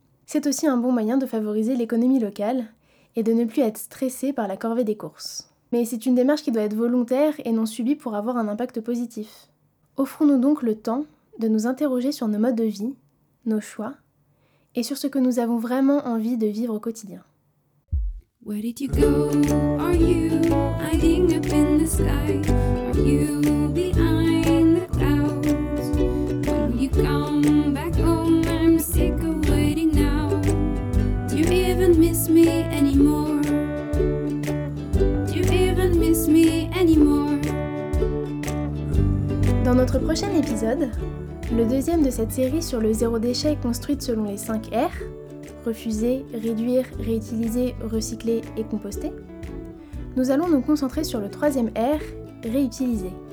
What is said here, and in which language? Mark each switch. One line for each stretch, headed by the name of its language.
French: C'est aussi un bon moyen de favoriser l'économie locale et de ne plus être stressé par la corvée des courses. Mais c'est une démarche qui doit être volontaire et non subie pour avoir un impact positif. Offrons-nous donc le temps de nous interroger sur nos modes de vie, nos choix, et sur ce que nous avons vraiment envie de vivre au quotidien.
English: Where did you go? Are you hiding up in the sky? Are you behind the clouds? When you come back home, I'm sick of waiting now. Do you even miss me anymore? Do you even miss me anymore?
French: Dans notre prochain épisode, le deuxième de cette série sur le zéro déchet construite selon les 5 R, refuser, réduire, réutiliser, recycler et composter, nous allons nous concentrer sur le troisième R, réutiliser.